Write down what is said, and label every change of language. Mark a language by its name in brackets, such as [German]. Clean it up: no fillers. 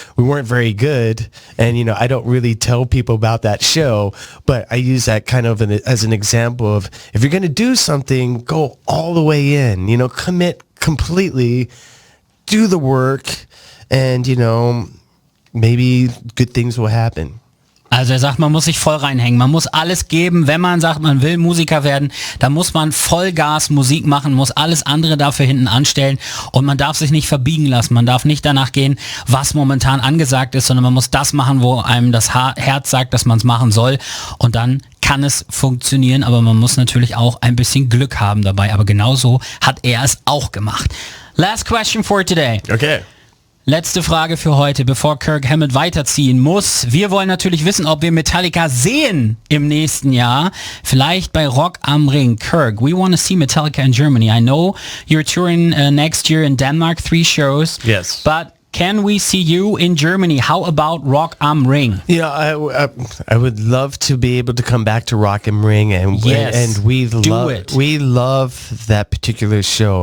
[English] We weren't very good, and I don't really tell people about that show, but I use that kind of as an example of, if you're going to do something, go all the way in, commit completely, do the work, and maybe good things will happen. [German] Also er sagt, man muss sich voll reinhängen, man muss alles geben, wenn man sagt, man will Musiker werden, dann muss man Vollgas Musik machen, muss alles andere dafür hinten anstellen und man darf sich nicht verbiegen lassen, man darf nicht danach gehen, was momentan angesagt ist, sondern man muss das machen, wo einem das Herz sagt, dass man es machen soll, und dann kann es funktionieren, aber man muss natürlich auch ein bisschen Glück haben dabei, aber genauso hat er es auch gemacht. [English] Last question for today. Okay. [German] Letzte Frage für heute, bevor Kirk Hammett weiterziehen muss. Wir wollen natürlich wissen, ob wir Metallica sehen im nächsten Jahr. Vielleicht bei Rock am Ring. [English] Kirk, we want to see Metallica in Germany. I know you're touring next year in Denmark, 3 shows. Yes. But can we see you in Germany? How about Rock am Ring? Yeah, I would love to be able to come back to Rock am Ring, and we love that particular show.